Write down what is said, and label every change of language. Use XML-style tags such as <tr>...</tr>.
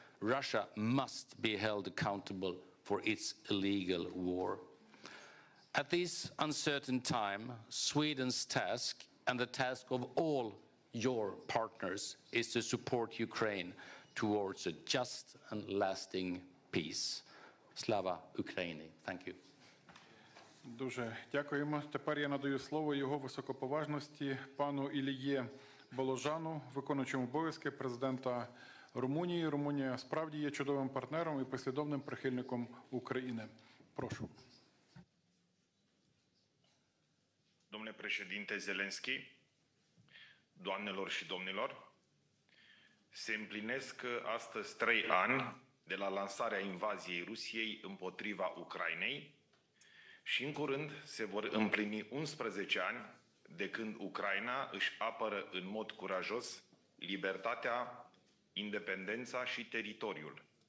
<en>Russia must be held accountable for its illegal war. At this uncertain time, Sweden's task, and the task of all your partners, is to support Ukraine towards a just and lasting peace.</en> <uk>Slava Ukraini.</uk> <en>Thank you.</en> <uk>Дуже дякуємо. Тепер я надаю слово його високоповажності пану Іллє Боложану, виконуючому обов'язки президента Румунії. Румунія справді є чудовим партнером і послідовним прихильником України. Прошу.</uk> <ro>Domnule președinte Zelenski, doamnelor și domnilor, se împlinesc astăzi 3 ani de la lansarea invaziei Rusiei împotriva Ucrainei și în curând se vor împlini 11 ani de când Ucraina își apără în mod curajos libertatea, independența și teritoriul.</ro>